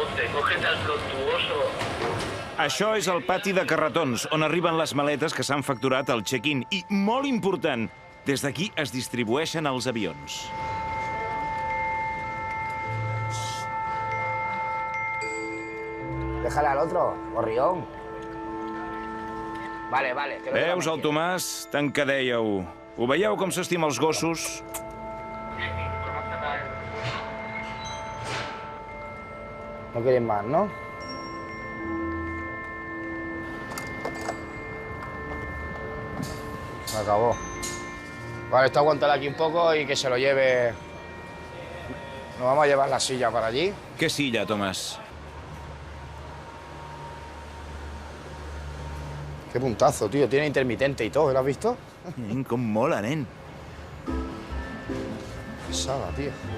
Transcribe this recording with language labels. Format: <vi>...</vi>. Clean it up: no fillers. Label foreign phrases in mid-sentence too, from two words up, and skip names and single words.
<es>te coge tan fructuoso.</es> <ca>Això és el pati de carretons, on arriben les maletes que s'han facturat al check-in. I, molt important, des d'aquí es distribueixen els avions.</ca> <es>Déjale al otro, gorrión. Vale, vale. que lo</es> <ca>Veus</ca> <es>lleva</es> <ca>el Tomàs? Tant que dèieu. Ho veieu com s'estima els gossos?</ca> <es>No queréis más, ¿no? Se acabó. Vale, esto aguantar aquí un poco y que se lo lleve. Nos vamos a llevar la silla para allí.</es> <ca>Què silla, Tomàs?</ca> <es>Qué puntazo, tío. Tiene intermitente y todo, ¿lo has visto?</es> <ca>Com mola, nen.</ca> <es>Pesada, tío.</es>